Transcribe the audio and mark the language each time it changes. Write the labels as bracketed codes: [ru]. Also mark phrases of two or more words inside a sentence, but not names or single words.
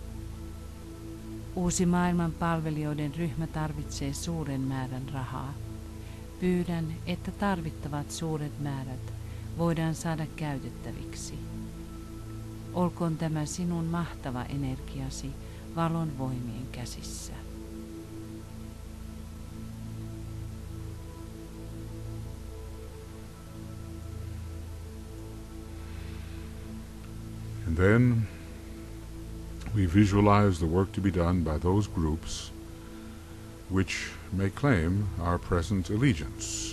[fi] Uusi maailman palvelijoiden ryhmä tarvitsee suuren määrän rahaa. Pyydän, että tarvittavat suuret määrät voidaan saada käytettäviksi. Olkoon tämä sinun mahtava energiasi valon voimien käsissä. [en] And then we visualize the work to be done by those groups which may claim our present allegiance.